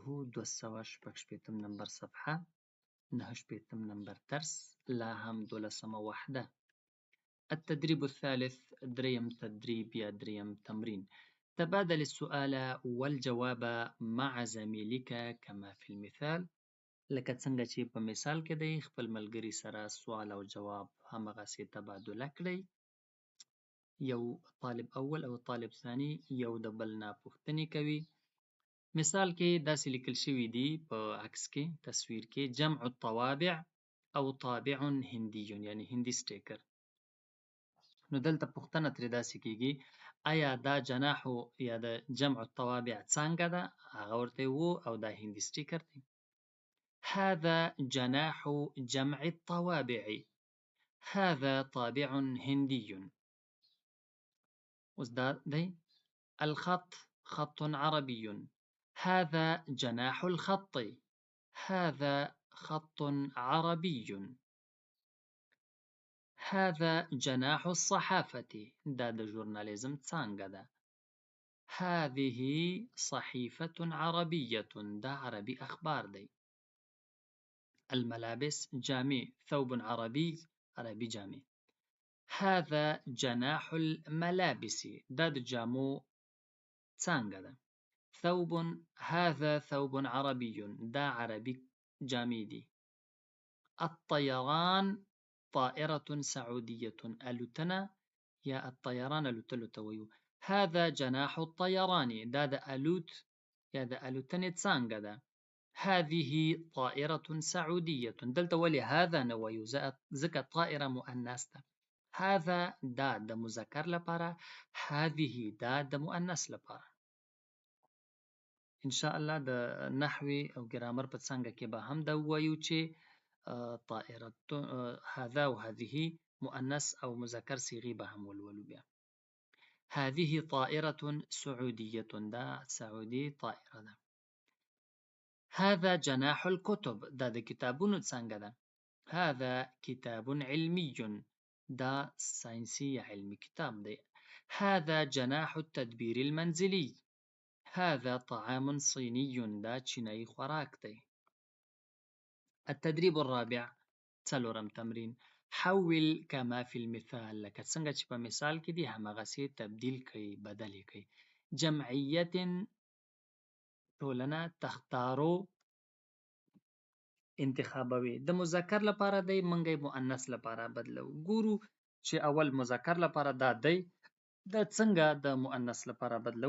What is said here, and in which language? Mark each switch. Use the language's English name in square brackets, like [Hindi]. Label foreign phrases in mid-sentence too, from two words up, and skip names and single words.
[Pashto] 266 نمبر صفحه، 9 نمبر درس، لا هم 12 وحده. [Arabic] التدريب الثالث، [Pashto] دريم تدريب يا دريم تمرين. [Arabic] تبادل السؤال والجواب مع زميلك كما في المثال. [Pashto] لکه څنګه چې په مثال کې دی، خپل ملګري سره سوال او جواب همغسې تبادله کړئ. یو طالب اول او طالب ثاني یو د بل نه پوښتنې کوي. مثال کې داسې لیکل شوي دي په عکس کې، تصویر کې، [Arabic] جمع الطوابع [Pashto] او [Arabic] طابع هندي، [Pashto] یعنی هندي سټیکر. نو دلته پوښتنه ترې داسې کېږي، آیا دا جناح یا د [Arabic] جمع الطوابع [Pashto] څانګه ده؟ هغه ورته و او دا هندي سټیکر دی. [Arabic] هذا جناح جمع الطوابع، هذا طابع هندي. [Pashto] اوس دا دی [Arabic] الخط خط عربي، هذا جناح الخط، هذا خط عربي. هذا جناح الصحافة، [Pashto] دا د ژورنالیزم څانګه ده. [Arabic] هذه صحيفة عربية، [Pashto] دا عربي أخبار دی. [Arabic] الملابس جامع، ثوب عربي، عربي جامع. هذا جناح الملابس، [Pashto] دا د جامو څانګه ده. [Arabic] ثوب، هذا ثوب عربي، [Pashto] دا عربي جامې دي. [Arabic] الطيران طائرة سعودية، [Pashto] الوتنه یا الطيران الوتلو ته وایو. [Arabic] هذا جناح الطيران، [Pashto] دا د الوت یا د الوتنې څانګه ده. [Arabic] هذه طائرة سعودية، [Pashto] دلته ولې هذا نه وایو؟ ځکه طائره مؤنث ده. هذا دا د مذکر لپاره، هذه دا د مؤنث لپاره. [Arabic] ان شاء الله [Pashto] د نحوی او ګرامر په څنګه کې به هم دا وایو چې طائره هذا او هذه مؤنث او مذکر صيغې به هم ولولو. بیا [Arabic] هذه طائره سعوديه، [Pashto] دا سعودي طائره ده. [Arabic] هذا جناح الكتب، [Pashto] دا د کتابونو څنګه ده. [Arabic] هذا کتاب علمي، [Pashto] دا ساینسي یا علمي کتاب دی. [Arabic] هذا جناح التدبير المنزلي، هذا طعام صيني، [Pashto] دا چینایي خوراک دی. [Arabic] التدريب الرابع، [Pashto] څلورم تمرین. [Arabic] حول كما في المثال، [Pashto] لکه څنګه چې په مثال کې دی همغسې تبدیل کړئ، بدل یې کړئ. جمعیت ټولنه، تختارو انتخابوي. د مذکر لپاره دی، موږ یې مؤنث لپاره بدلو. ګورو چې اول مذکر لپاره دا دی، دا څنګه د مؤنث لپاره بدلو.